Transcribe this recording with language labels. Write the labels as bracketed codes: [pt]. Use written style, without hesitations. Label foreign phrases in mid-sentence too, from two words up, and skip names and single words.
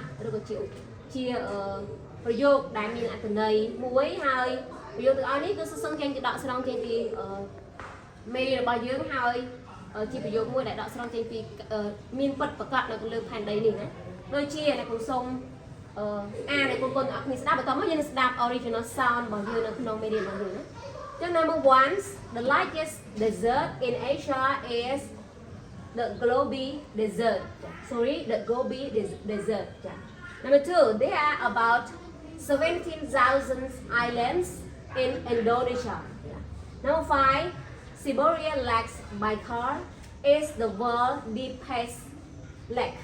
[km] ឬក៏ជាប្រយោគដែលមានអត្ថន័យមួយហើយប្រយោគទាំងអស់នេះគឺសឹងចេញជាដកស្រង់ចេញពីមេរបស់យើងហើយជាប្រយោគមួយដែលដកស្រង់ចេញពីមានពិតប្រកបនៅលើផែនដីនេះណាដូចជាអ្នកគ្រូសុំអានឲ្យបងប្អូនទាំងអស់គ្នាស្ដាប់បន្តមកយើងនឹងស្ដាប់ [en] original sound [km] របស់យើងនៅក្នុងមេរៀនរបស់យើងណាចឹង [en] number 1 the largest desert in Asia is the Gobi Desert. The Gobi Desert. Number 2, there are about 17,000 islands in Indonesia. Number 5, Siberia Lake Baikal is the world's deepest lake.